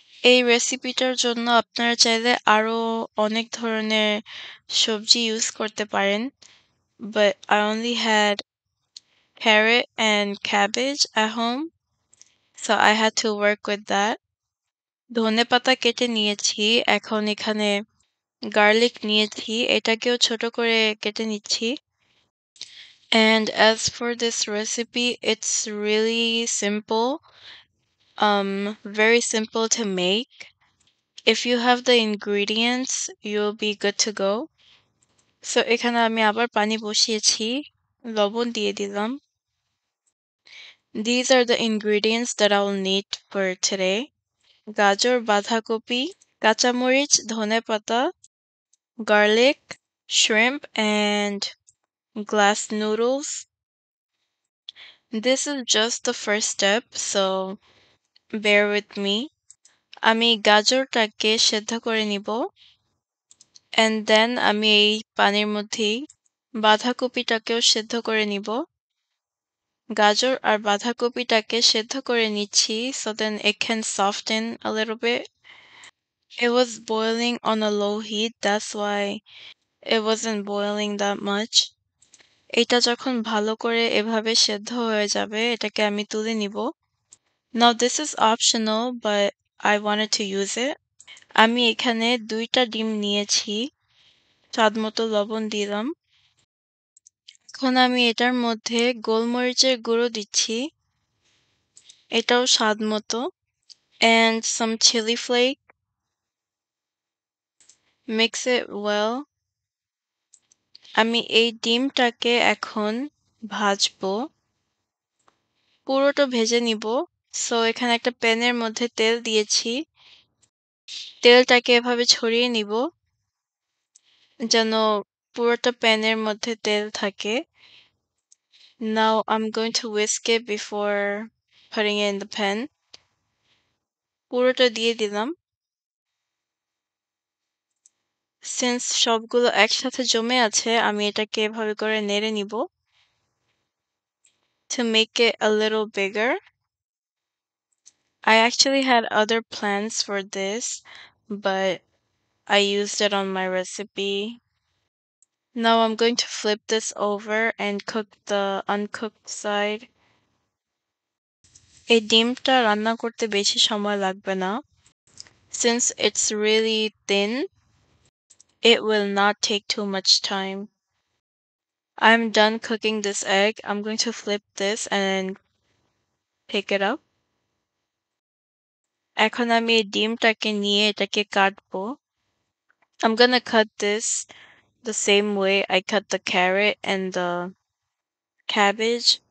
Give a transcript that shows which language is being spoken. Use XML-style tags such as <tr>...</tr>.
<bn>এই রেসিপিটার জন্য আপনারা চাইলে আরো অনেক ধরনের সবজি ইউজ করতে পারেন।</bn> <en>But I only had carrot and cabbage at home, so I had to work with that.</en> <bn>ধনেপাতা কেটে নিয়েছি। এখন এখানে গার্লিক নিয়েছি। এটাকেও ছোট করে কেটে নিচ্ছি।</bn> <en>And as for this recipe, it's really simple. Very simple to make. If you have the ingredients, you'll be good to go.</en> <bn>So এখানে আমি আবার পানি বসিয়েছি। লবণ দিয়ে দিলাম।</bn> <en>These are the ingredients that I will need for today.</en> <bn>গাজর, বাঁধাকপি, কাঁচামরিচ, ধনেপাতা,</bn> <en>garlic, shrimp, and glass noodles. This is just the first step, so bear with me.</en> <bn>আমি গাজরটাকে সেদ্ধ করে নিব।</bn> <en>And then</en> <bn>আমি এই পানির মধ্যেই বাঁধাকপিটাকেও সেদ্ধ করে নিব। গাজর আর বাঁধাকপিটাকে সেদ্ধ করে নিচ্ছি</bn> <en>so then it can soften a little bit. It was boiling on a low heat, that's why it wasn't boiling that much.</en> <bn>এটা যখন ভালো করে এভাবে সেদ্ধ হয়ে যাবে, এটাকে আমি তুলে নিব।</bn> <en>Now this is optional, but I wanted to use it.</en> <bn>আমি এখানে ২টা ডিম নিয়েছি, স্বাদমতো লবণ দিলাম। এখন আমি এটার মধ্যে গোলমরিচের গুঁড়ো দিচ্ছি, এটাও স্বাদমতো,</bn> <en>and some chili flake. Mix it well.</en> <bn>আমি এই ডিমটাকে এখন ভাজবো, পুরোটা ভেজে নিব। সো এখানে একটা প্যানের মধ্যে তেল দিয়েছি, তেলটাকে এভাবে ছড়িয়ে নিব যেন পুরোটা প্যানের মধ্যে তেল থাকে।</bn> <en>Now I'm going to whisk it before putting it in the pan.</en> <bn>পুরোটা দিয়ে দিলাম।</bn> <en>Since</en> <bn>সবগুলো একসাথে জমে আছে, আমি এটাকে এভাবে করে নেড়ে নিব</bn> <en>to make it a little bigger. I actually had other plans for this, but I used it on my recipe. Now I'm going to flip this over and cook the uncooked side.</en> <bn>এই ডিমটা রান্না করতে বেশি সময় লাগবে না।</bn> <en>Since it's really thin, it will not take too much time. I'm done cooking this egg. I'm going to flip this and pick it up.</en> <bn>এখন আমি এই ডিমটাকে নিয়ে এটাকে কাটবো।</bn> <en>I'm gonna cut this the same way I cut the carrot and the cabbage.</en>